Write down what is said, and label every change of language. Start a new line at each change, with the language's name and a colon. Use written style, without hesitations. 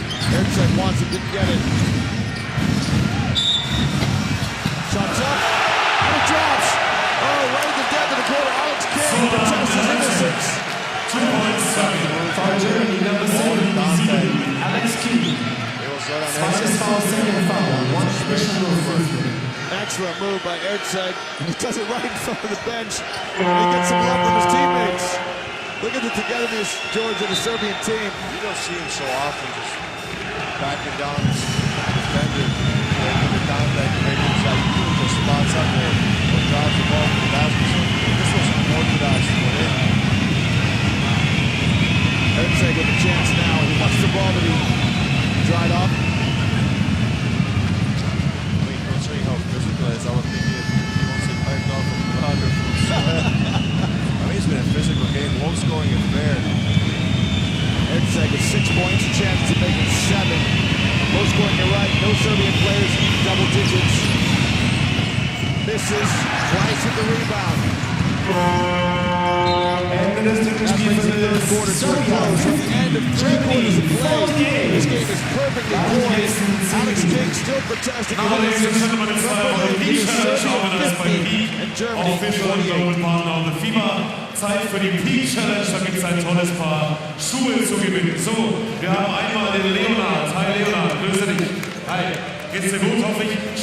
English: Herzog wants it, didn't get it. Shots up, and it drops. Oh, right at the depth of the quarter, Alex King protests his innocence. 2.7. Foul Germany, number 7, Alex King.
German: Zweites Foul,
English: second foul. One additional free throw. Excellent move by Herzog. He does it right in front of the bench. And he gets some love from his teammates. Look at the togetherness, George, of the Serbian team. You don't see him so often just backing down his defender, making the contact, making his shot. He just spots up there or drives the ball to the basket. So this was unorthodox for him. Herzog with a chance now. He wants the ball to be dried off. I mean, considering how physical it is, I would think he wants it piped off from the crowd or from sweat. I mean, it's been a physical game, low scoring affair. Herzog with 6 points, a chance to make it 7. Low scoring, you're right. No Serbian players in double digits. Misses twice with the rebound.
German: Ende des dritten Spielviertels.
English: Serbia At the end of 3 quarters of play, this game is perfectly poised. Alex King still protesting. Now, ladies and gentlemen, it's time for the Peach Challenge organized by Peak, and Germany official global partner of the FIBA.
German: Zeit für die Peak Challenge, da gibt es ein tolles Paar Schuhe zu gewinnen. So, wir haben einmal den Leonard. Hi Leonard, grüße dich. Hi, geht's dir gut, hoffe ich.